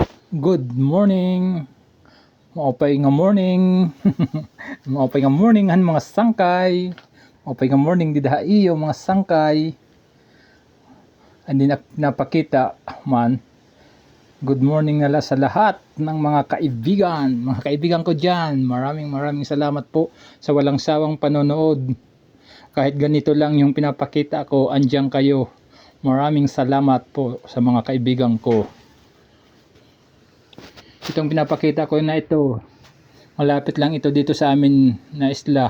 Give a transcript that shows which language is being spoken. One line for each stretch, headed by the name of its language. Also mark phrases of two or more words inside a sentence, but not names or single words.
English: Good morning.
Waray: Maopay nga
English: morning.
Waray: Maopay nga morning han mga sangkay. Maopay nga morning di daha iyo mga sangkay. Andi napakita man.
English: Good morning
Filipino: nala sa lahat ng mga kaibigan. Mga kaibigan ko diyan. Maraming salamat po sa walang sawang panonood. Kahit ganito lang yung pinapakita ko, andiyan kayo. Maraming salamat po sa mga kaibigan ko. Itong pinapakita ko na ito, malapit lang ito dito sa amin na isla.